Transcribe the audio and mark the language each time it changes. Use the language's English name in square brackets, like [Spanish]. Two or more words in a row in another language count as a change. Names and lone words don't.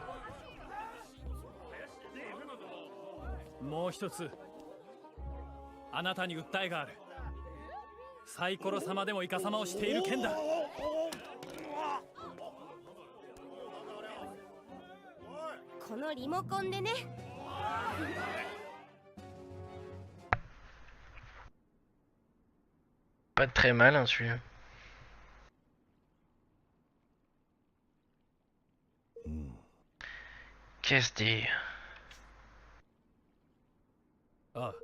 [Japanese] もう一つあなたに訴えがある。サイコロ様でもイカ様をしている件だ。このリモコンでね [French] Pas très malin celui-là. Qu'est-ce dire? [Japanese] ああ